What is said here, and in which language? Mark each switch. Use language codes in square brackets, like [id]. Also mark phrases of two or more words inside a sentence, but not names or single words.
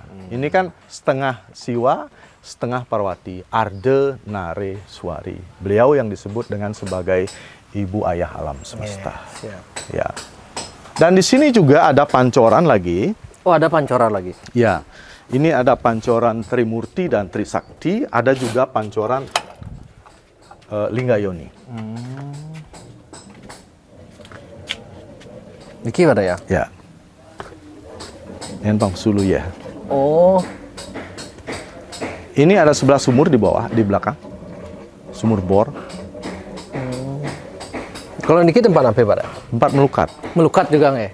[id] Ini kan setengah Siwa, setengah Parwati, Arda Nareswari. Beliau yang disebut dengan sebagai ibu ayah alam semesta. Ya. Dan di sini juga ada pancoran lagi. Oh, ada pancoran lagi. Ya. Ini ada pancoran Trimurti dan Trisakti, ada juga pancoran Linggayoni. Niki ada ya? Ya. Yang Sulu ya. Oh. Ini ada 11 sumur di bawah, di belakang. Sumur bor. Kalau niki tempat apa, Pak? Tempat melukat. Melukat juga nggak